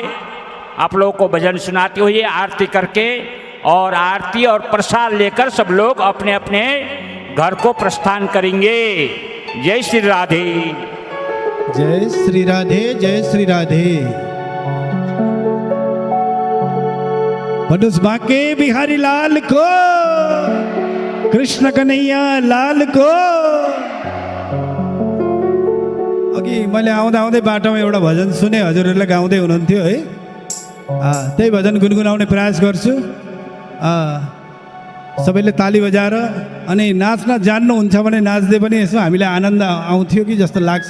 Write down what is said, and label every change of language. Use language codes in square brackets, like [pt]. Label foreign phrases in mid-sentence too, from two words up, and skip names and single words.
[hi] आप लोगों को भजन सुनाते हुए आरती करके और आरती और प्रसाद लेकर सब लोग अपने अपने घर को प्रस्थान करेंगे। जय श्री राधे। जय श्री राधे, जय श्री राधे। पडुस बांके बिहारी लाल को, कृष्ण कन्हैया लाल को। [ne] अघि मैले आउँदा आउँदै बाटोमा एउटा भजन सुने, हजुरहरूले गाउँदै हुनुहुन्थ्यो है। त्यही भजन गुनगुनाउने प्रयास गर्छु। सबैले ताली बजाएर अनि नाच्न जान्नुहुन्छ भने नाच्दै पनि यसो हामीलाई आनन्द आउँथ्यो कि जस्तो लाग्छ।